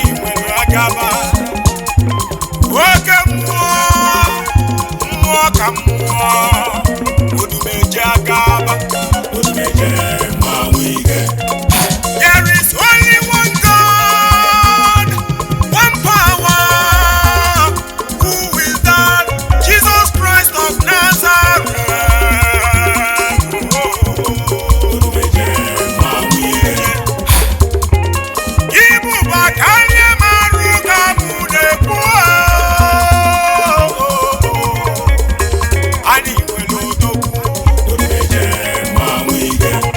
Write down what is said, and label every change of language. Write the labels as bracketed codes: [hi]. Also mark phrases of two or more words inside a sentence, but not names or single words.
[ig] Agaba. Oke mmụọ, mmụọ ka mmụọ, odumeje agaba. Odumeje mmanwụ ike. [en] There is only one God, one power. Who is that? Jesus Christ of Nazareth. [ig] Odumeje mmanwụ ike. Ibu bụ aka nne m arụ ka mụ na-ekwu, oo. Anyị nwere odogwu, odogwu eje mmanwụ ike.